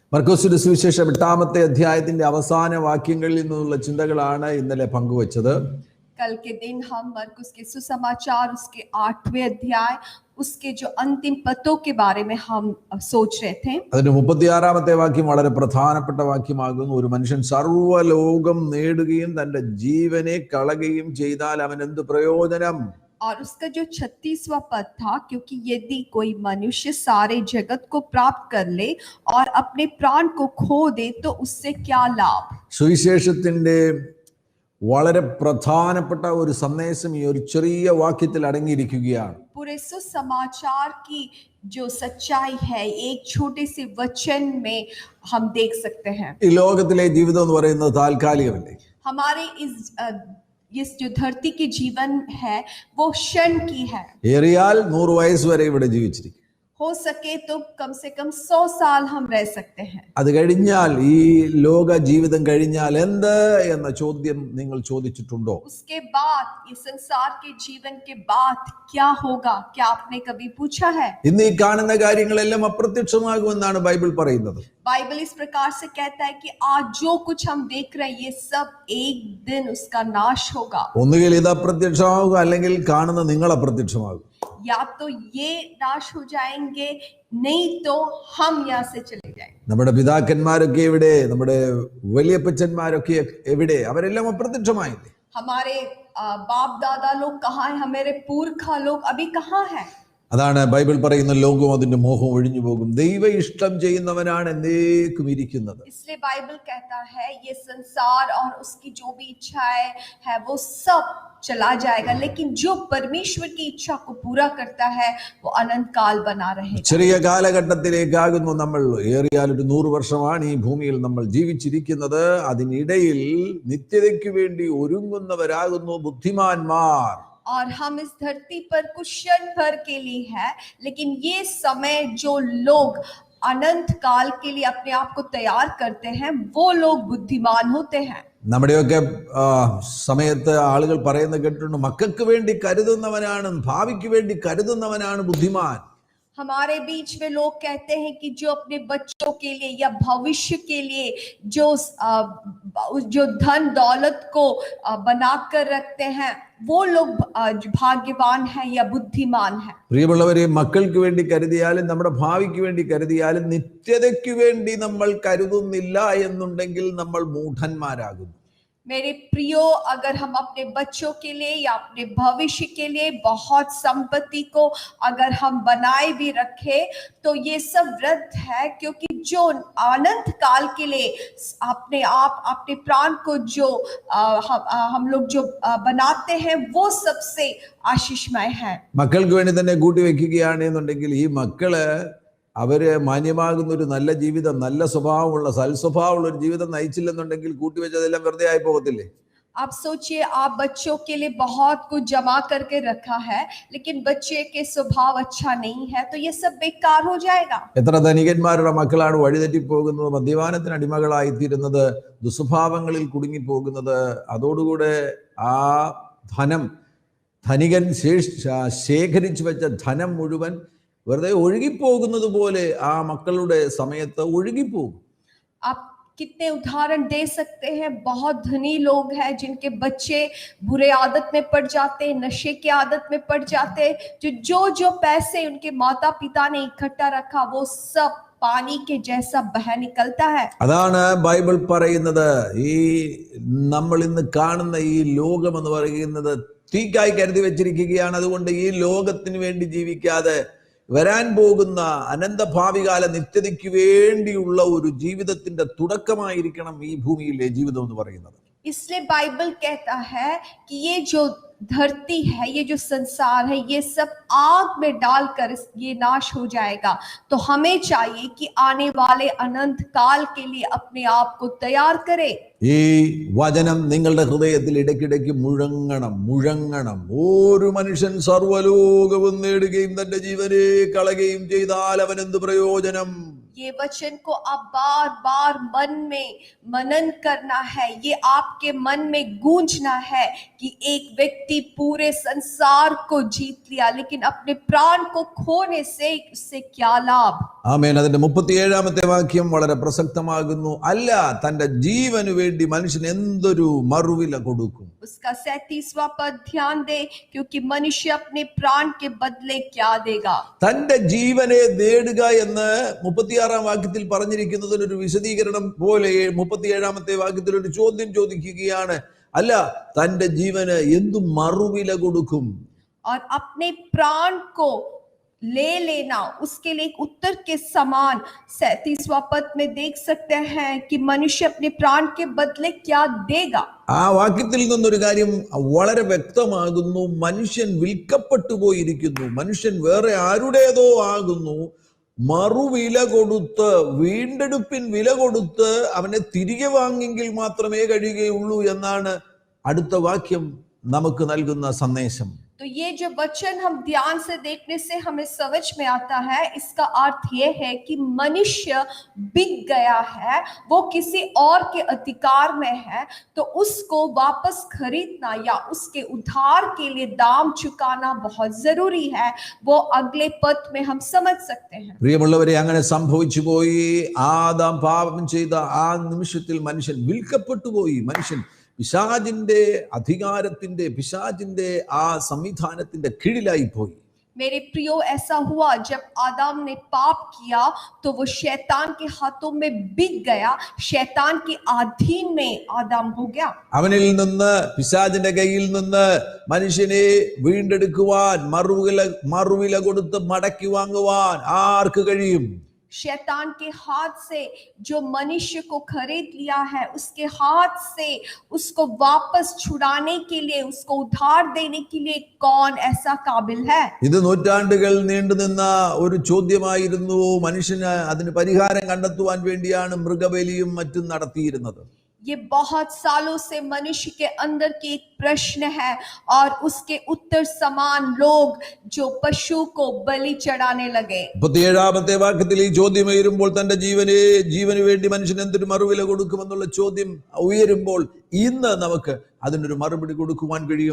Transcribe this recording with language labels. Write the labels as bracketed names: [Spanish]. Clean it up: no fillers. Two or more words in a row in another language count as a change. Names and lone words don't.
[Malayalam] മർക്കോസിന്റെ സുവിശേഷം 8-ാമത്തെ അധ്യായത്തിന്റെ അവസാന വാക്യങ്ങളിൽ നിന്നുള്ള ചിന്തകളാണ് ഇന്നലെ പങ്കുവച്ചത്. [Hindi] कल के दिन हम मरकुस के सुसमाचार उसके 8वें अध्याय उसके जो अंतिम पदों के बारे में हम सोच रहे थे. [Malayalam] അതിന്റെ 36-ാമത്തെ വാക്യം വളരെ പ്രധാനപ്പെട്ട വാക്യമാകുന്നു. ഒരു മനുഷ്യൻ സർവ്വലോകം നേടുകയും തന്റെ ജീവനെ കളയുകയും ചെയ്താൽ അവൻ എന്ത് പ്രയോജനം? [Hindi] और उसका जो 36वां पद था, क्योंकि यदि कोई मनुष्य सारे जगत को प्राप्त कर ले और अपने प्राण को खो दे तो उससे क्या लाभ. [Malayalam] സുവിശേഷത്തിന്റെ വളരെ പ്രധാനപ്പെട്ട ഒരു സന്ദേശം ഈ ഒരു ചെറിയ വാക്യത്തിൽ അടങ്ങിയിരിക്കുകയാണ്. [Hindi] पूरे सुसमाचार की जो सच्चाई है एक छोटे से वचन में हम देख सकते हैं. [Malayalam] ഈ ലോകത്തിലെ ജീവിതം എന്ന് പറയുന്നത് താൽക്കാലികമല്ലേ? [Hindi] हमारे इस जो धरती के जीवन है वो क्षण की है. [Malayalam] ഏറിയാൽ 100 വയസ്സ് വരെ ഇവിടെ ജീവിച്ചിരിക്കും. [Hindi] हो सके तो कम से कम 100 साल हम रह सकते हैं. [Malayalam] അത് കഴിഞ്ഞാൽ ഈ ലോക ജീവിതം കഴിഞ്ഞാൽ എന്ത് എന്ന ചോദ്യം നിങ്ങൾ ചോദിച്ചിട്ടുണ്ടോ? [Hindi] उसके बाद इस संसार के जीवन के बाद क्या होगा, क्या आपने कभी पूछा है? [Malayalam] ഇന്ന് ഈ കാണുന്ന കാര്യങ്ങളെല്ലാം അപ്രത്യക്ഷമാകുമെന്നാണ് ബൈബിൾ പറയുന്നത്. [Hindi] बाइबल इस प्रकार से कहता है कि आज जो कुछ हम देख रहे हैं ये सब एक दिन उसका नाश होगा. [Malayalam] ഒന്നുകിൽ ഇത് അപ്രത്യക്ഷമാകുക, അല്ലെങ്കിൽ കാണുന്ന നിങ്ങൾ അപ്രത്യക്ഷമാകും. [Hindi] या तो ये नाश हो जाएंगे, नहीं तो हम यहाँ से चले जाएंगे. [Malayalam] നമ്മുടെ പിതാക്കന്മാരൊക്കെ എവിടെ? നമ്മുടെ വലിയപ്പച്ചന്മാരൊക്കെ എവിടെ? അവരെല്ലാം അപ്രത്യക്ഷമായില്ലേ? [Hindi] हमारे बाप दादा लोग कहाँ हैं? हमारे पुरखा लोग अभी कहाँ हैं? [Malayalam] അതാണ് ബൈബിൾ പറയുന്ന ലോകവും അതിന്റെ മോഹവും ഒഴിഞ്ഞു പോകും, ദൈവ ഇഷ്ടം ചെയ്യുന്നവനാണ് എന്നേക്കും ഇരിക്കുന്നത്. [Hindi] इसलिए बाइबल कहता है ये संसार और उसकी जो भी इच्छाएं है वो सब चला जाएगा, लेकिन जो परमेश्वर की इच्छा को पूरा करता है वो अनंत काल बना रहेगा. [Malayalam] ചെറിയ കാലഘട്ടത്തിലേക്കാകുന്നു നമ്മൾ. ഏറിയാൽ ഒരു 100 വർഷമാണ് ഈ ഭൂമിയിൽ നമ്മൾ ജീവിച്ചിരിക്കുന്നത്. അതിനിടയിൽ നിത്യതയ്ക്ക് വേണ്ടി ഒരുങ്ങുന്നവരാകുന്നു ബുദ്ധിമാന്മാർ. [Hindi] और हम इस धरती पर कुछ क्षण भर के लिए है, लेकिन ये समय जो लोग अनंत काल के लिए अपने आप को तैयार करते हैं वो लोग बुद्धिमान होते हैं. [Malayalam] നമ്മുടെയൊക്കെ സമയത്ത് ആളുകൾ പറയുന്ന കേട്ടിട്ടുണ്ട്, മക്കൾക്ക് വേണ്ടി കരുതുന്നവനാണ്, ഭാവിക്ക് വേണ്ടി കരുതുന്നവനാണ് ബുദ്ധിമാൻ. [Hindi] हमारे बीच में लोग कहते हैं कि जो अपने बच्चों के लिए या भविष्य के लिए जो धन दौलत को बनाकर रखते हैं वो लोग भाग्यवान हैं या बुद्धिमान हैं. [Malayalam] പ്രിയമുള്ളവരെ, മക്കൾക്ക് വേണ്ടി കരുതിയാലും നമ്മുടെ ഭാവിക്ക് വേണ്ടി കരുതിയാലും നിത്യതയ്ക്ക് വേണ്ടി നമ്മൾ കരുതുന്നില്ല എന്നുണ്ടെങ്കിൽ നമ്മൾ മൂഢന്മാരാകുന്നു. [Hindi] मेरे प्रियो, अगर हम अपने बच्चों के लिए या अपने भविष्य के लिए बहुत संपत्ति को अगर हम बनाए भी रखे तो ये सब व्यर्थ है, क्योंकि जो अनंत काल के लिए अपने आप अपने प्राण को जो हम लोग जो बनाते हैं वो सबसे आशीषमय है. [Malayalam] മക്കൾക്ക് വേണ്ടി തന്നെ കൂട്ടി വെക്കുകയാണ് എന്നുണ്ടെങ്കിൽ ഈ മക്കള് അവര് മാന്യമാകുന്ന ഒരു നല്ല ജീവിതം, നല്ല സ്വഭാവമുള്ള സൽസ്വഭാവമുള്ള ഒരു ജീവിതം നയിച്ചില്ലെന്നുണ്ടെങ്കിൽ കൂട്ടിവെച്ചതെല്ലാം വെറുതെ ആയി പോകത്തില്ലേ? [Hindi] आप सोचिए, आप बच्चों के लिए बहुत कुछ जमा करके रखा है, लेकिन बच्चे के स्वभाव अच्छा नहीं है तो ये सब बेकार हो जाएगा. [Malayalam] എത്ര ധനികന്മാരുടെ മക്കളാണ് വഴിതെറ്റിപ്പോകുന്നത്, മദ്യപാനത്തിന് അടിമകളായിത്തീരുന്നത്, ദുസ്വഭാവങ്ങളിൽ കുടുങ്ങിപ്പോകുന്നത്. അതോടുകൂടെ ആ ധനികൻ ശേഖരിച്ചു വെച്ച ധനം മുഴുവൻ വെറുതെ ഒഴുകിപ്പോകുന്നത് പോലെ ആ മക്കളുടെ സമയത്ത് ഒഴുകിപ്പോകും. [Hindi] आप कितने उदाहरण दे सकते हैं. बहुत धनी लोग हैं जिनके बच्चे बुरे आदत में पड़ जाते, नशे की आदत में पड़ जाते, जो पैसे उनके माता पिता ने इकट्ठा रखा वो सब पानी के जैसा बह निकलता है. [Malayalam] അതാണ് ബൈബിൾ പറയുന്നത്. ഈ നമ്മൾ ഇന്ന് കാണുന്ന ഈ ലോകം എന്ന് പറയുന്നത് തീക്കായി കരുതി വെച്ചിരിക്കുകയാണ്. അതുകൊണ്ട് ഈ ലോകത്തിന് വേണ്ടി ജീവിക്കാതെ വരാൻ പോകുന്ന അനന്തഭാവികാല നിത്യതയ്ക്ക് വേണ്ടിയുള്ള ഒരു ജീവിതത്തിന്റെ തുടക്കമായിരിക്കണം ഈ ഭൂമിയിലെ ജീവിതം എന്ന് പറയുന്നത്. [Hindi] इसलिए बाइबल कहता है कि ये जो धरती है, ये जो संसार है, ये सब आग में डालकर ये नाश हो जाएगा. तो हमें चाहिए कि आने वाले अनंत काल के लिए अपने आप को तैयार करें. [Malayalam] ഈ വചനം നിങ്ങളുടെ ഹൃദയത്തിൽ ഇടയ്ക്കിടയ്ക്ക് മുഴങ്ങണം. ഒരു മനുഷ്യൻ സർവ്വലോകവും നേടുകയും തന്റെ ജീവനെ കളയുകയും ചെയ്താൽ അവൻ എന്ത് പ്രയോജനം? [Hindi] ये वचन को आप बार बार मन में मनन करना है, ये आपके मन में गूंजना है कि एक व्यक्ति पूरे संसार को जीत लिया लेकिन अपने प्राण को खोने से उससे क्या लाभ। [Malayalam] ആമേൻ. അതിന്റെ 37-ാമത്തെ വാക്യം വളരെ പ്രസക്തമാകുന്നു. അല്ല, തന്റെ ജീവന് വേണ്ടി മനുഷ്യൻ എന്തൊരു മറുവില കൊടുക്കും. [Hindi] उसका 37वां पद ध्यान दे, क्योंकि मनुष्य अपने प्राण के बदले क्या देगा। [Malayalam] തന്റെ ജീവനെ നേടുക എന്ന് 36-ാം വാക്യത്തിൽ പറഞ്ഞിരിക്കുന്നതിന് ഒരു വിശദീകരണം പോലെ 37-ാമത്തെ വാക്യത്തിൽ ഒരു ചോദ്യം ചോദിക്കുകയാണ്. അല്ല, തന്റെ ജീവന് എന്തു മറുവില കൊടുക്കും? [Hindi] और अपने प्राण को ले लेना, उसके लिए एक उत्तर के समान 37वां पद में देख सकते हैं कि मनुष्य अपने प्राण के बदले क्या देगा। [Malayalam] ആ വാക്യത്തിൽ നിന്നൊരു കാര്യം വളരെ വ്യക്തമാകുന്നു. മനുഷ്യൻ വിൽക്കപ്പെട്ടു പോയിരിക്കുന്നു. മനുഷ്യൻ വേറെ ആരുടേതോ ആകുന്നു. മറുവില കൊടുത്ത്, വീണ്ടെടുപ്പിൻ വില കൊടുത്ത് അവനെ തിരികെ വാങ്ങിയെങ്കിൽ മാത്രമേ കഴിയുകയുള്ളൂ എന്നാണ് അടുത്ത വാക്യം നമുക്ക് നൽകുന്ന സന്ദേശം. [Hindi] तो ये जो वचन हम ध्यान से देखने से हमें समझ में आता है, इसका अर्थ ये है कि मनुष्य बिक गया है, वो किसी और के अधिकार में है, तो उसको वापस खरीदना या उसके उद्धार के लिए दाम चुकाना बहुत जरूरी है। वो अगले पद में हम समझ सकते हैं। [Malayalam] പ്രിയമുള്ളവരെ, അങ്ങനെ സംഭവിച്ചു പോയി. ആദാം പാപം ചെയ്ത ആ നിമിഷത്തിൽ മനുഷ്യൻ വിൽക്കപ്പെട്ടു പോയി. മനുഷ്യൻ പിശാചിന്റെ അധികാരത്തിന്റെ, പിശാചിന്റെ ആ സംവിധാനത്തിന്റെ കീഴിലായി പോയി. [Hindi] मेरे प्रियो, ऐसा हुआ जब आदम ने पाप किया तो वो शैतान के हाथों में बिक गया, शैतान के अधीन में आदम हो गया। [Malayalam] അവനിൽ നിന്ന്, പിശാചിന്റെ കയ്യിൽ നിന്ന് മനുഷ്യനെ വീണ്ടെടുക്കുവാൻ, മറുവില കൊടുത്ത് മടക്കി വാങ്ങുവാൻ ആർക്ക് കഴിയും? [Hindi] शैतान के हाथ से जो मनुष्य को खरीद लिया है, उसके हाथ से उसको वापस छुड़ाने के लिए, उसको उधार देने के लिए कौन ऐसा काबिल है? [Malayalam] ഇത് നൂറ്റാണ്ടുകൾ നീണ്ടുനിന്ന ഒരു ചോദ്യമായിരുന്നു. മനുഷ്യന് അതിന് പരിഹാരം കണ്ടെത്തുവാൻ വേണ്ടിയാണ് മൃഗബലിയും മറ്റും നടത്തിയിരുന്നത്. [Hindi] ये बहुत सालों से मनुष्य के अंदर की एक प्रश्न है और उसके उत्तर समान लोग जो पशु को बलि चढ़ाने लगे। [Malayalam] 37-ാമത്തെ വാക്യത്തിൽ ഈ ചോദ്യം ഉയരുമ്പോൾ, തന്റെ ജീവന് വേണ്ടി മനുഷ്യൻ എന്തൊരു മറുവില കൊടുക്കുമെന്നുള്ള ചോദ്യം ഉയരുമ്പോൾ, ഇന്ന് നമുക്ക് അതിനൊരു മറുപടി കൊടുക്കുവാൻ കഴിയും.